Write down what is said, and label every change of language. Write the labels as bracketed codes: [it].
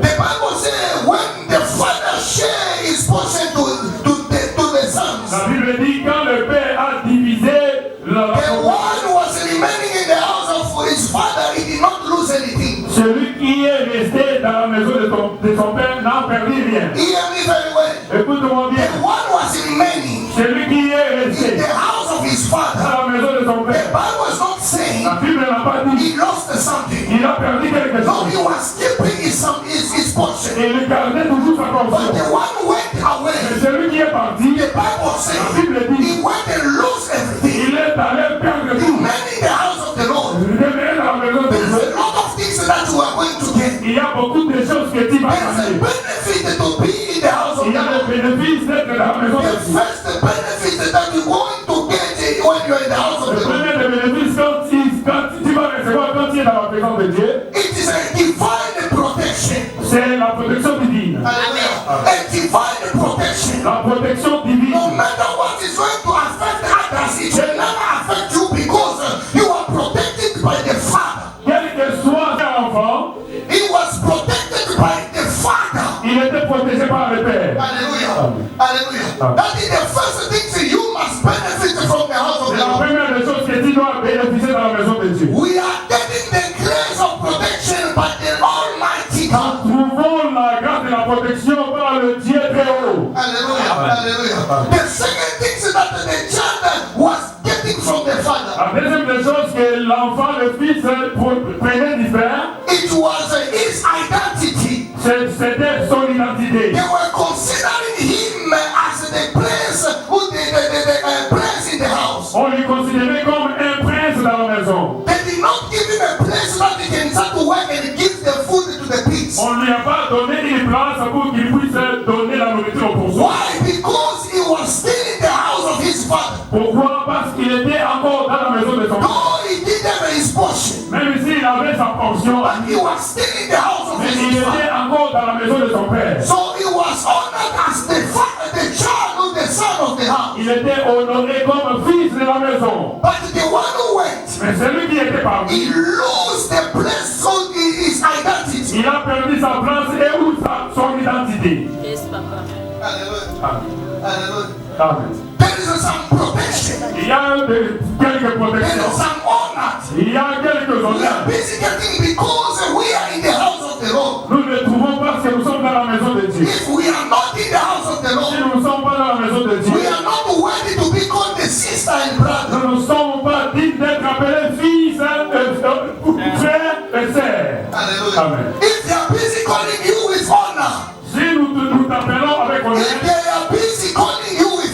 [en] The Bible says when the father share his portion to the sons, [fr] La Bible dit quand le père a divisé la [en] the one who was remaining in the house of his father, he did not lose anything. [fr] celui qui est resté dans la maison de son père n'a perdu rien. [en] Hear me very well. [fr] Écoute-moi bien. [en] The one who was remaining [fr] Celui qui est [en] in [fr] resté [en] the house of his father, [fr] dans la maison de son [en] the [fr] père, [en] Bible is not saying [fr] la Bible n'a pas dit [en] he lost something. [fr] il a perdu quelque [en] No, he [fr] chose. [en] was keeping his portion. [fr] Et il gardait toujours sa [en] But [fr] portion. [en] the one who went [fr] Mais [en] away, [fr] celui qui est parti, [en] the Bible [fr] la [en] says [fr] Bible dit [en] he went and lost everything. [fr] il est allé perdre [en] He [fr] tout. [en] went in the house of the Lord. [fr] Il est dans la maison de [en] There's [fr] Dieu. [en] a lot of things that you are going to get. [fr] Il y a beaucoup de choses que tu vas [en] There's a [fr] gagner. [en] benefit to be in the house of [fr] Il y [en] the [fr] a le [en] Lord. [fr] bénéfice d'être dans la maison de [en] The [fr] Dieu. [en] first benefit that you're going to get when you're in the house of [fr] Le [en] the Lord, [fr] premier des bénéfices quand tu vas recevoir quand tu es dans la présence de Dieu, [en] it is a divine protection. [fr] c'est la protection divine. [en] Hallelujah. A divine protection. [fr] La protection divine. [en] No matter what is going to affect others, it will never affect you because you are protected by the Father. [fr] Quel que soit l'enfant, [en] He was protected by the Father. [fr] il était protégé par le Père. Hallelujah. Hallelujah. [en] That is the first thing you must benefit from the house of [fr] C'est [en] the [fr] la [en] Lord. [fr] première des choses que tu dois bénéficier dans la maison de Dieu. [en] We are getting the grace of protection by the Almighty God. [fr] Trouvons la grâce de la protection par le Dieu très haut. Hallelujah. Hallelujah. [en] The second thing that the child was getting from the Father, [fr] La deuxième des choses que l'enfant, le fils, prenait du Père, [en] it was his identity. [fr] c'était son identité. [en] They were considering him as the prince, the prince in the house. [fr] On lui considérait comme un prince dans la maison. [en] They did not give him a place that he can start to work and give the food to the pigs. [fr] On ne lui a pas donné une place pour qu'il puisse donner la nourriture aux pourceaux. [en] Why? Because he was still in the house of his father. [fr] Pourquoi? Parce qu'il était encore dans la maison de son père. [en] Though he did have his portion, [fr] Même s'il avait sa portion, [en] but he was still in the house of [fr] mais il [en] his father. [fr] était encore dans la maison de son père. [en] So he was honored as the father, the child of the son of the house. [fr] Il était honoré comme fils de la maison. [en] But the one who went, [fr] Mais celui qui était parmi, [en] he lost the place of his identity. [fr] il a perdu sa place et où son identité. [en] Yes, Papa. Hallelujah. Amen. Hallelujah. Amen. There is some protection. [fr] Il y a quelques [en] There is [fr] protections. [en] some honor. [fr] Il y a quelques [en] We are [fr] honneurs. [en] busy getting because we are in the house of the Lord. [fr] Nous ne trouvons pas parce que nous sommes dans la maison de Dieu. [en] If we are not in the house of the [fr] Si [en] Lord, [fr] nous ne sommes pas dans la maison de Dieu, [en] we are not worthy to be called the sister and brother. [fr] nous ne sommes pas dignes d'être appelés fils, frères et sœurs. Hallelujah. Amen. [en] If they are busy calling you with honor, [fr] Si nous t'appelons avec [en] if [fr] honneur, [en] they are busy calling you with